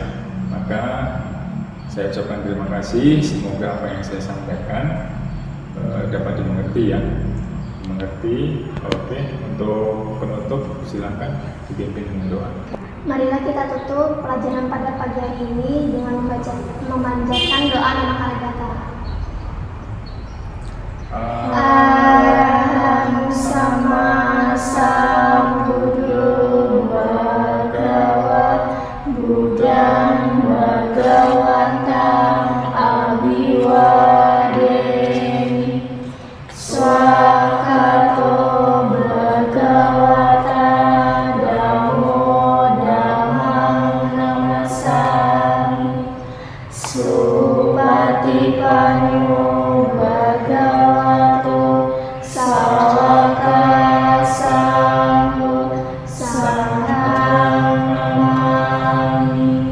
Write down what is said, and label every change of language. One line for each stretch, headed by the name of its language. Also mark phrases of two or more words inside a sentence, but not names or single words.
Indonesian: Maka saya ucapkan terima kasih, semoga apa yang saya sampaikan dapat dimengerti ya. Mengerti. Oke, untuk penutup silakan dipimpin dengan doa. Marilah kita tutup pelajaran pada pagi hari ini dengan memanjatkan doa nama Karagata.
Pali: Araham sama sambuddho bhagava buddham bhagavantam abhiwademi swakato bhagavata dhammo dhammam namasami supatipanno bhagavato sawaka sangho sangham namami.